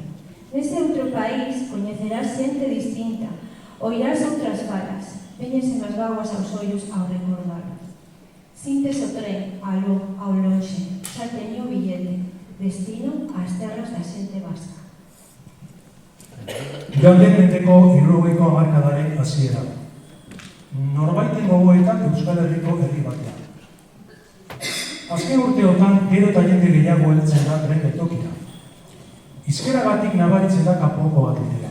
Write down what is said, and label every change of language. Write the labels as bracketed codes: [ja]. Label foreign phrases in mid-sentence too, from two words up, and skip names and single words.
[gl] Nese outro país coñecerás xente distinta, oirás outras falas, veñese as vaguas aos ollos ao recordar. Sintes o tren, aló, ao lonxe, xa teño o billete, destino ás terras da xente vasca. [eu] Irauden mendeko 70ko hamarkadaren hasiera. Norbaiten gogoetak Euskal Herriko herri batean. Azken urteotan gero eta jende gehiago heltzen da tren geltokira. Hizkeragatik nabaritzen da kanpoko bat dira.